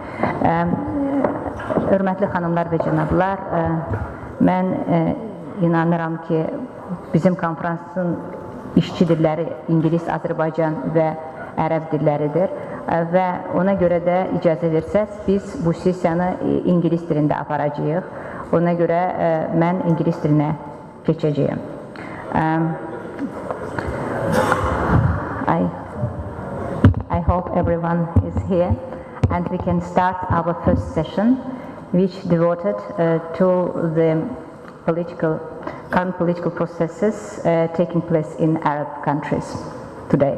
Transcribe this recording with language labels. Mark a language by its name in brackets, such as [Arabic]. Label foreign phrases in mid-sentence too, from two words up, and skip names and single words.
[Azerbaijani] Hörmətli xanımlar və cənablar, mən inanıram ki, bizim konferansın işçi dilləri İngilis, Azərbaycan və Ərəb dilləridir və ona görə də icazə versəz, biz bu sessiyanı İngilis dilində aparacağıq. Ona görə mən İngilis dilinə keçəcəyim. [English] I hope everyone is here and we can start our first session, which devoted to the current political processes taking place in Arab countries today.